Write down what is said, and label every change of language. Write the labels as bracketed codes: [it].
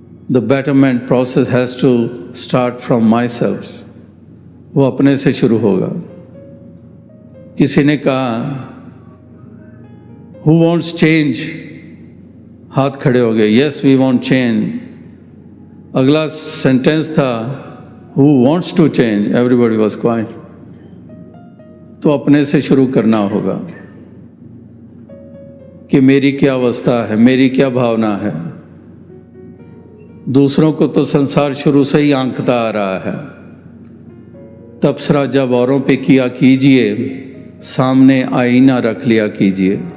[en] The betterment process has to start from myself. [hi] वो अपने से शुरू होगा। किसी ने कहा [en] who wants change? [hi] हाथ खड़े हो गए, [en] yes we want change. [hi] अगला सेंटेंस था [en] who wants to change? Everybody was quiet. [hi] तो अपने से शुरू करना होगा कि मेरी क्या अवस्था है, मेरी क्या भावना है। दूसरों को तो संसार शुरू से ही आंकता आ रहा है। तबसरा जब औरों पे किया कीजिए, सामने आईना रख लिया कीजिए।